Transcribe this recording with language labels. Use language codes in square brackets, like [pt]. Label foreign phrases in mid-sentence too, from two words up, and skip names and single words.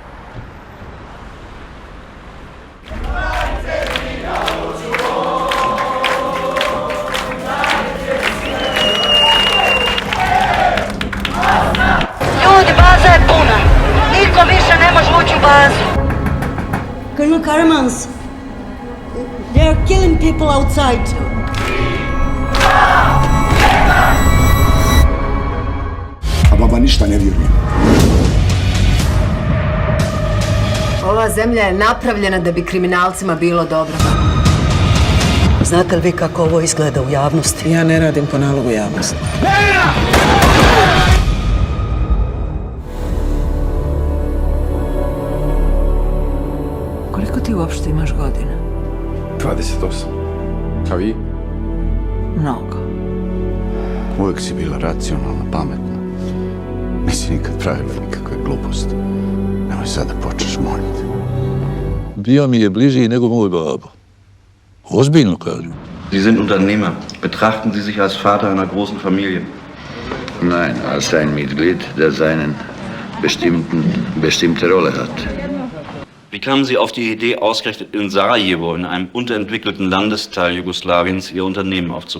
[bs] Ljudi, baza je puna. Niko više ne može ući u bazu. [en] Colonel Caramans, they are killing people outside. [bs] A baba ništa ne vjeruje. Ova zemlja je napravljena da bi kriminalcima bilo dobro. Znate li vi kako ovo izgleda u javnosti? Ja ne radim po nalogu javnosti. Koliko ti uopšte imaš godina? 28. A vi? Mnogo. Uvijek si bila racionalna, pametna. Nisi nikad pravila nikakve gluposti. Nemoj sad da počneš moliti. Bio mi je bliži nego moj babo. Ozbiljno kažem. [de] Sie sind Unternehmer. Betrachten Sie sich als Vater einer großen Familie? Nein, als ein Mitglied, der bestimmte Rolle hat. Wie kamen Sie auf die Idee, ausgerechnet in Sarajevo, in einem unterentwickelten Landesteil Jugoslawiens, Ihr Unternehmen aufzubauen?